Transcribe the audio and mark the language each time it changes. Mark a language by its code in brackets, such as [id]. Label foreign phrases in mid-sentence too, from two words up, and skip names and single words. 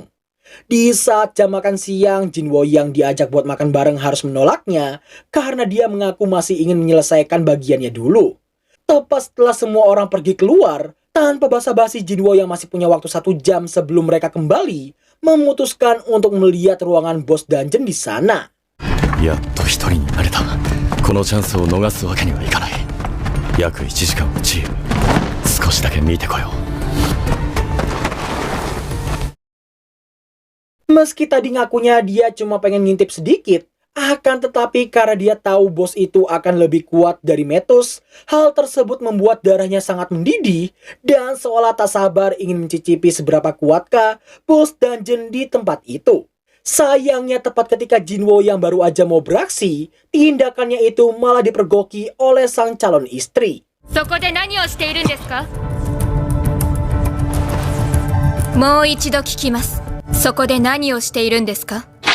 [id] Di saat jam makan siang, Jinwo yang diajak buat makan bareng harus menolaknya karena dia mengaku masih ingin menyelesaikan bagiannya dulu. Tepat setelah semua orang pergi keluar, tanpa basa-basi Jinwo yang masih punya waktu 1 jam sebelum mereka kembali, memutuskan untuk melihat ruangan bos dungeon di sana. [ja] やっと一人になれた。このチャンスを逃すわけにはいかない。約1時間のチーム、少しだけ見てこよう。 [id] Meski tadi ngakunya dia cuma pengen ngintip sedikit, akan tetapi karena dia tahu bos itu akan lebih kuat dari Metus, hal tersebut membuat darahnya sangat mendidih dan seolah tak sabar ingin mencicipi seberapa kuatkah bos dungeon di tempat itu. Sayangnya tepat ketika Jinwo yang baru aja mau beraksi, tindakannya itu malah dipergoki oleh sang calon istri. [ja] そこで何をしているんですか？もう一度聞きます。そこで何をしているんですか？